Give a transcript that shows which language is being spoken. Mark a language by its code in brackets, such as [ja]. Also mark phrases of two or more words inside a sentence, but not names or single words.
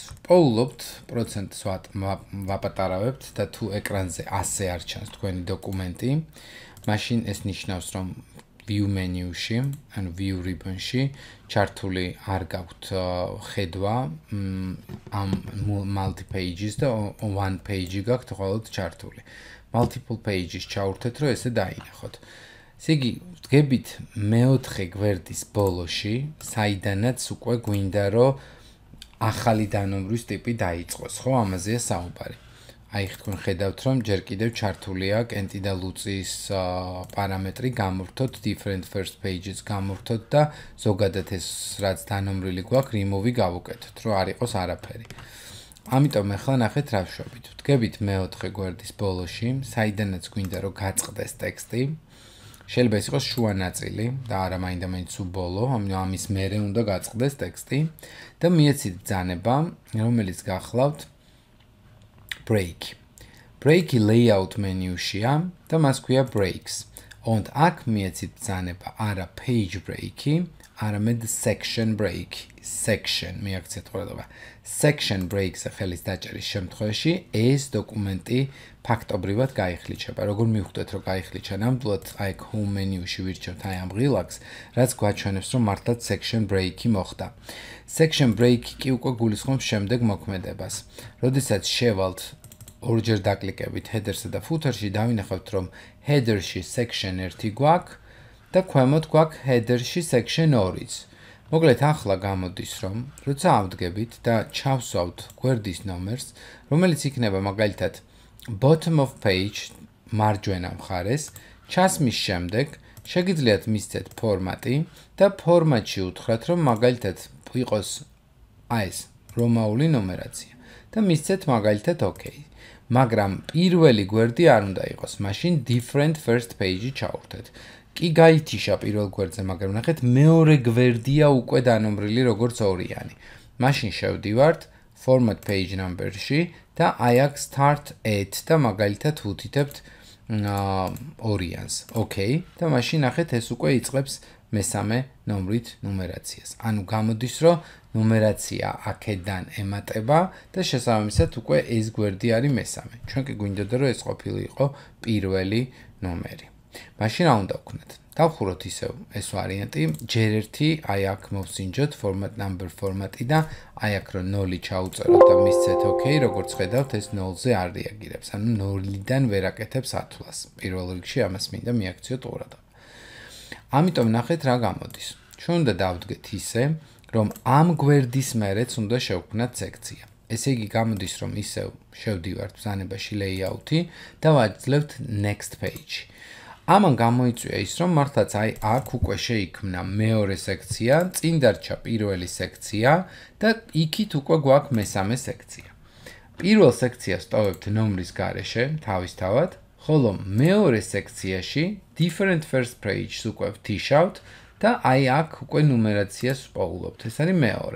[ka] პოულობთ, პროცენტს ვაპატარავებთ და თუ ეკრანზე ასე არ ჩანს თქვენი დოკუმენტი, მაშინ ეს ნიშნავს, რომ [en] view menu- [ka] ში, ანუ [en] view ribbon- [ka] ში ჩართული არ გაქვთ ხედვა ამ [en] multi pages [ka] და [en] one page- [ka] ი გაქვთ მხოლოდ ჩართული. [en] Multiple pages [ka] ჩაურთეთ, რომ ესე დაინახოთ. ესე იგი, ვდგებით მეოთხე გვერდის ბოლოში, საიდანაც უკვე გვინდა, რომ ახალი დანომბრის ტიპი დაიწყოს, ხო, ამაზეა საუბარი. აი თქვენ ხედავთ, რომ ჯერ კიდევ ჩართულია კენტი და ლუწის პარამეტრი, გამორთოთ [en] different first pages, [ka] გამორთოთ და ზოგადად ეს რაც დანომბრილი გვაქვს, remove-ი გავუკეთოთ, რომ არ იყოს არაფერი. ამიტომ ახლა ნახეთ რა ვშვებით. ვდგებით მეოთხე გვერდის ბოლოში, საიდანაც გვინდა რომ გაწყდეს ტექსტი. შეიძლება ეს იყოს შუა ნაწილი და არა მაინდა-მაინც უბოლო, ამის მერე უნდა გაწყდეს ტექსტი და მიეცით ბრძანება, რომელიც გახლავთ break. Break-ი [en] layout menu- [ka] შია და მას ქვია breaks. Und აქ მიეცით ბრძანება არა [en] page break- [ka] ი, არამედ [en] section break. [ka] Section მიაქცეთ ყურადღება. [en] Section breaks- [ka] ზე ხელის დაჭერის შემთხვევაში ეს დოკუმენტი ფაქტობრივად გაიხლიჩება. როგორ მივხვდეთ, რომ გაიხლიჩა? ნამდვილად აი [en] home menu- [ka] ში ვირჩევთ აი ამ ღილაკს, რაც გვაჩვენებს, რომ მართლაც [en] section break- [ka] ი მოხდა. [en] Section break- [ka] ი კი უკვე გულისხმობს შემდეგ მოქმედებას. როდესაც შევალთ ორჯერ დაკლიკებით header-სა და footer-ში, დავინახავთ, რომ header-ში section 1 გვაქვს და ქვემოთ გვაქვს header-ში section 2-იც. მოკლედ ახლა გამოდის, რომ როცა ავდგებით და ჩავსვავთ გვერდის ნომერს, რომელიც იქნება მაგალითად [en] bottom of page [ka] მარჯვენა მხარეს, ჩასმის შემდეგ შეგიძლიათ მისცეთ ფორმატი და ფორმატში უთხრათ, რომ მაგალითად იყოს აი ეს რომაული ნუმერაცია და მისცეთ მაგალითად OK. მაგრამ პირველი გვერდი არ უნდა იყოს, მაშინ [en] different first page- [ka] ი ჩაურთეთ. კი გაითიშა პირველ გვერდზე, მაგრამ ნახეთ მეორე გვერდია უკვე დანომბრილი როგორც ორიანი. მაშინ შევდივართ [en] format page number- [ka] ში და აი აქ [en] start at [ka] და მაგალითად ვუთითებთ ორიანს. OK და მაშინ ნახეთ ეს უკვე იწყებს მესამე ნომრით ნუმერაციას. ანუ გამოდის, რომ ნუმერაცია აქედან ემატება და შესაბამისად უკვე ეს გვერდი არის მესამე. ჩვენ კი გვინდოდა, რომ ეს ყოფილიყო პირველი ნომერი. მაშინ რა უნდა ვქნათ? დავხუროთ ისევ ეს ვარიანტი, ჯერ ერთი აი აქ მოვსინჯოთ [en] format number [ka] ფორმატი და აი აქ რომ 0 ჩაუწეროთ და მისცეთ OK, როგორც ხედავთ, ეს 0-ზე არ რეაგირებს. ანუ 0-დან ვერ აკეთებს ათვლას. პირველ რიგში ამას მინდა მიაქციოთ ყურადღება. ამიტომ ნახეთ რა გამოდის. ჩვენ უნდა დავდგეთ ისე, რომ ამ გვერდის მერეც უნდა შევქმნათ სექცია. ესე იგი გამოდის, რომ ისევ შევდივართ ბრძანებაში layout-ი და ვაძლევთ [en] next page. [ka] ამან გამოიწვია ის, რომ მართლაც აი აქ უკვე შეიქმნა მეორე სექცია, წინ დარჩა პირველი სექცია და იქით უკვე გვაქვს მესამე სექცია. პირველ სექციას ტოვებთ ნომრის გარეშე, თავისთავად, ხოლო მეორე სექციაში [en] different first page- [ka] ს უკვე ვთიშავთ და აი აქ უკვე ნუმერაციას ვპოულობთ. ეს არის მეორე.